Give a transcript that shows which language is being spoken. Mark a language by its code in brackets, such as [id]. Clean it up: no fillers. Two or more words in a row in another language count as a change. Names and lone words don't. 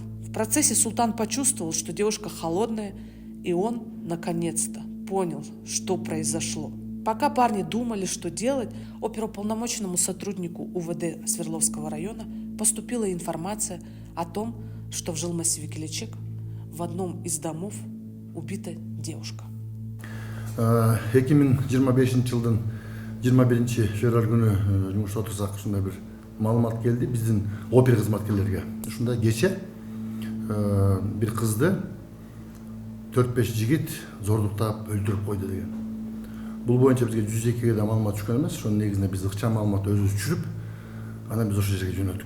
[ru] В процессе Султан почувствовал, что девушка холодная, и он, наконец-то, понял, что произошло. Пока парни думали, что делать, оперуполномоченному сотруднику УВД Свердловского района поступила информация о том, что в жилмассиве Келечек в одном из домов убита девушка. [ky] 2025 жылдын 21 февраль күнү жумушта отурсак ушундай бир маалымат келди биздин опер кызматкерлерге. Ушундай кече бир кызды 4-5 жигит зордуктап өлтүрүп койду деген. Бул боюнча бизге 102-ге да маалымат түшкөн эмес. Ошонун негизинде биз ыкчам маалымат өзүбүз түшүрүп, анан биз ошол жерге жөнөттүк.